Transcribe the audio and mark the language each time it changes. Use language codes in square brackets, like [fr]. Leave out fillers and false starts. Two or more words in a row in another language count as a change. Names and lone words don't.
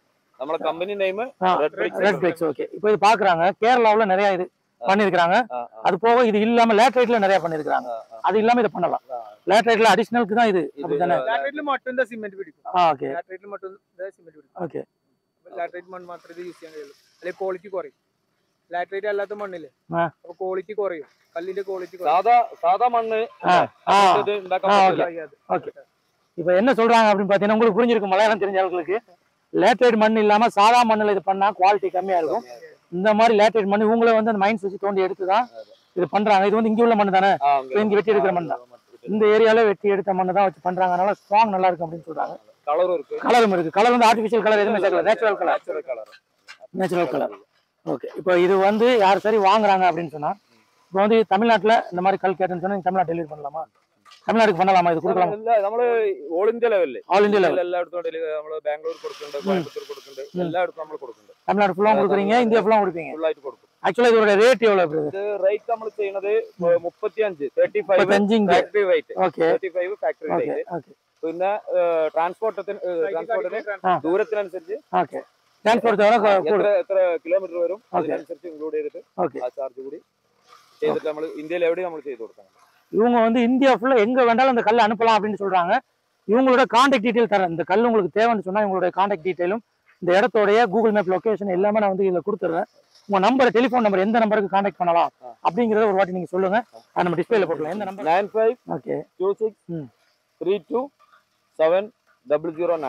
[ta] நம்ம [en] company name [ta] ரெட் பிரிக்ஸ். ஓகே, இப்போ இது பாக்குறாங்க கேரளாவுல நிறைய இது பண்ணிருக்காங்க. அது போக இது இல்லாம லேட்டரைட்ல நிறைய பண்ணிருக்காங்க. அது இல்லாம இத பண்ணலாம். லேட்டரைட்ல அடிஷனலுக்கு தான் இது. அப்படிதானே? லேட்டரைட்ல மட்டும் தான் சிமெண்ட் பிடிக்கும். ஓகே, லேட்டரைட்ல மட்டும் தான் சிமெண்ட் பிடிக்கும். [ml] ஓகே, [ta] லேட்டரைட் மண் [ml] മാത്രമേ ഇത് യൂസ് ചെയ്യാൻ കഴിയുള്ളൂ. അല്ലെ ക്വാളിറ്റി കുറയും. ലേറ്ററേറ്റ് അല്ലാത്ത മണ്ണില്ലേ അപ്പൊ ക്വാളിറ്റി കുറയും, കല്ലിന്റെ ക്വാളിറ്റി സാധാ മണ്ണ് ഉണ്ടാക്കാൻ പറ്റില്ല. [ta] ஓகே, இப்போ என்ன சொல்றாங்க அப்படின்னு பாத்தீங்கன்னா உங்களுக்கு புரிஞ்சிருக்கும், மலையாளம் தெரிஞ்ச ஆளுங்களுக்கு. லேட்டரைட் மண் இல்லாம சாதா மண்ணில் இது பண்ணா குவாலிட்டி கம்மியா இருக்கும். இந்த மாதிரி லேட்டரைட் மண் இவங்கள வந்து அந்த மைண்ட்ஸ் வச்சு தோண்டி எடுத்துதான் இது பண்றாங்க. இது வந்து இங்க உள்ள மண் தானே, இங்க வெட்டி எடுக்கிற மண் தான். இந்த ஏரியால வெட்டி எடுத்த மண்ணை தான் வச்சு பண்றாங்க. அதனால ஸ்ட்ராங் நல்லா இருக்கும் அப்படின்னு சொல்றாங்க. கலரும் இருக்கு. கலர் வந்து [en] artificial color [ta] எதுவுமே சேர்க்கல, [en] natural color. [ta] ஓகே, இப்போ இது வந்து யார் சரி வாங்குறாங்க அப்படின்னு சொன்னா, இப்போ வந்து தமிழ்நாட்டுல இந்த மாதிரி கல் கேட்டுன்னு சொன்னா தமிழ்நாடு டெலிவரி பண்ணலாமா? தமிழ்நாட்டுக்கு பண்ணலாமா? இது கொடுக்கலாம். [ml] നമ്മള് [en] all India level [ml] എല്ലായിടത്തും നമ്മള് ബാംഗ്ലൂർ കൊടുക്കുന്നുണ്ട്, കോയമ്പത്തൂർ കൊടുക്കുന്നുണ്ട്, എല്ലായിടത്തും നമ്മൾ കൊടുക്കുന്നുണ്ട്. [ta] தமிழ்நாடு ஃபுல்லா கொடுக்குறீங்க, இந்தியா ஃபுல்லா கொடுப்பீங்க? [ml] ഫുള്ളായിട്ട് കൊടുക്കും. [ta] ஆக்சுவலா இதோட ரேட் எவ்வளவு? இது ரேட் [ml] നമ്മൾ ചെയ്യുന്നത് 35 [en] factory weight. [ml] ഓക്കേ, 35 [en] factory weight. [ml] ഓക്കേ, പിന്നെ ട്രാൻസ്പോർട്ടിന് ദൂരത്തിനനുസരിച്ച് ഓക്കേ ട്രാൻസ്പോർട്ട് എത്ര കിലോമീറ്റർ വരും അതിനനുസരിച്ച് ഇൻക്ലൂഡ് ചെയ്തിട്ട് ആ ചാർജ് കൂടി ചെയ്തിട്ട് നമ്മൾ ഇന്ത്യയിൽ എവിടെ നമ്മൾ ചെയ്തു കൊടുക്കണം. [ta] இவங்க வந்து இந்தியா ஃபுல்லா எங்க வேண்டாலும் அந்த கல்லை அனுப்பலாம் அப்படின்னு சொல்றாங்க. இவங்களோட [en] contact detail [ta] தரேன். இந்த கல் உங்களுக்கு தேவைன்னு சொன்னா இவங்களோட [en] contact details [ta] இந்த இடத்தோடைய [en] Google map location [ta] எல்லாமே நான் வந்து இதுல கொடுத்துறேன். உங்க நம்பர், [en] telephone number, [ta] எந்த நம்பருக்கு கான்டாக்ட் பண்ணலாம் அப்படிங்கறத ஒரு வாட்டி நீங்க சொல்லுங்க. அது நம்ம டிஸ்பிளேல போடலாம். எந்த நம்பர்? 9526327009.